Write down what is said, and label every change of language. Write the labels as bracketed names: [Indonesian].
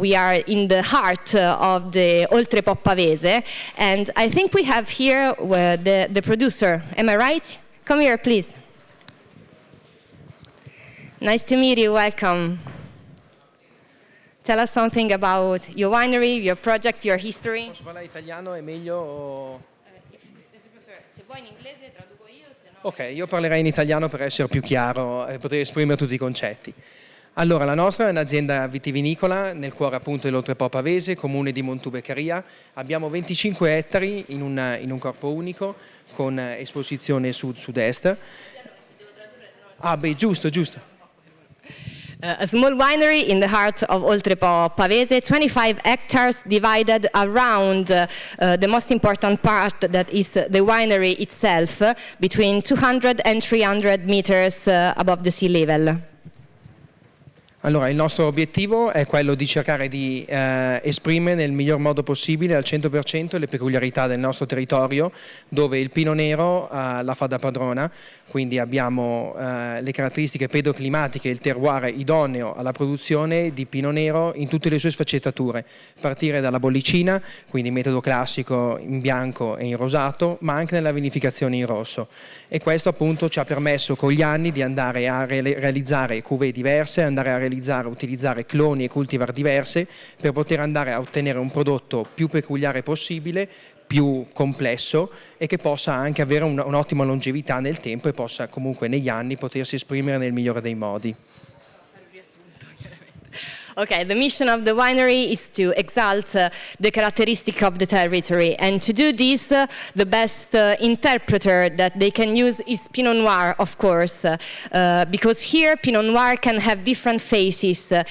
[English] We are in the heart of the Oltre Pavese, and I think we have here the producer. Am I right? Come here, please. Nice to meet you, welcome. Tell us something about your winery, your project, your history. [Italian] Posso parlare italiano, è meglio? O... Se vuoi in inglese traduco io, se no... Ok, io parlerei in italiano per essere più chiaro e poter esprimere tutti i concetti. Allora, la nostra è un'azienda vitivinicola nel cuore appunto dell'Oltre Pavese, comune di Montubeccaria. Abbiamo 25 ettari in un corpo unico con esposizione sud-sud-est. Ah beh, giusto. [English] A small winery in the heart of Oltre Pavese, 25 hectares divided around the most important part, that is the winery itself, between 200 and 300 meters above the sea level. [Italian] Allora, il nostro obiettivo è quello di cercare di esprimere nel miglior modo possibile al 100% le peculiarità del nostro territorio, dove il Pino Nero la fa da padrona, quindi abbiamo le caratteristiche pedoclimatiche e il terroir idoneo alla produzione di Pino Nero in tutte le sue sfaccettature, partire dalla bollicina, quindi metodo classico in bianco e in rosato, ma anche nella vinificazione in rosso. E questo appunto ci ha permesso con gli anni di andare a realizzare cuvée diverse, andare a utilizzare cloni e cultivar diverse per poter andare a ottenere un prodotto più peculiare possibile, più complesso e che possa anche avere un'ottima longevità nel tempo e possa comunque negli anni potersi esprimere nel migliore dei modi. [English] Okay, the mission of the winery is to exalt the characteristic of the territory, and to do this, the best interpreter that they can use is Pinot Noir, of course, because here Pinot Noir can have different faces.